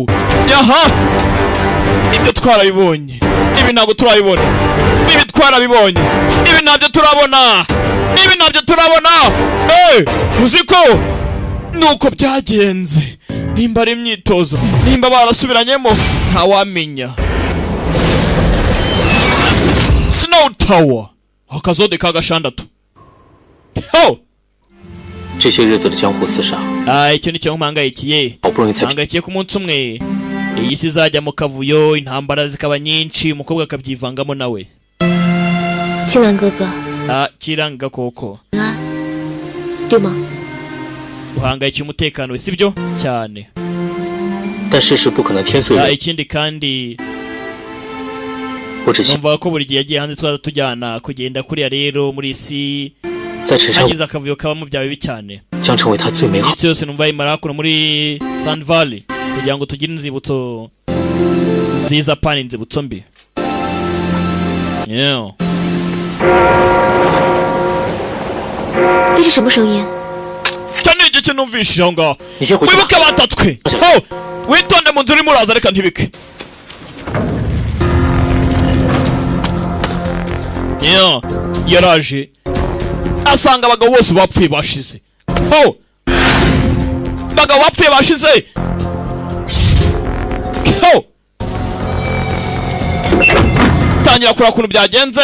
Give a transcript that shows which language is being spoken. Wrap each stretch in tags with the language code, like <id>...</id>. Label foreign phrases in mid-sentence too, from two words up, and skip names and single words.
<rw>Yaha ibyo twarabibonye, ibi ntabwo turabibona, ibi twarabibonye, ibi ntabyo turabona, nibi ntabyo turabona. Uziko nuko byagenze, nimba ari imyitozo, nimba barasubiranyemo ntawamenya. Snow Tower akazode ka 6.</rw> <zh>这些日子的江湖厮杀，</zh> <rw>icyo ni cyo mpangayikiye,</rw> <zh>好不容易才</zh> <rw>mpangayikiye ku munsi umwe iyi si izajya mu kavuyo, intambara zikaba nyinshi, umukobwa akabyivangamo nawe.</rw> <zh>青兰哥哥，</zh> <rw>kiranga koko</rw> <zh>对吗？</zh> <rw>uhangayikiye umutekano we sibyo cyane.</rw> <zh>但世事不可能天随人，</zh> <rw>ikindi kandi</rw> <zh>我只希</zh> <rw>numva ko buri gihe yagiye hanze twaza tujyana kugenda kuriya rero muri isi</rw> <zh>在陈山</zh> <rw>hagize akavuyo kabamo bya bibi cyane.</rw> <zh>将成为他最美好。</zh> <rw>Icyo yose numva imara kuno muri Sand Valley kugira ngo tugire inzibutso nziza pani inzibutso mbi.</rw> <en>Yeah.</en> <zh>这是什么声音？</zh> <rw>cyane igice numvishije aho ngaho.</rw> <zh>你先回去吧。</zh> <rw>Wibuke batatswe. Witonde mu nzu urimo uraza reka ntibike.</rw> <en>Yeah.</en> <rw>Yaraje asanga abagabo bose bapfuye bashize. Abagabo bapfuye bashize. Tangira kura kuntu byagenze.</rw>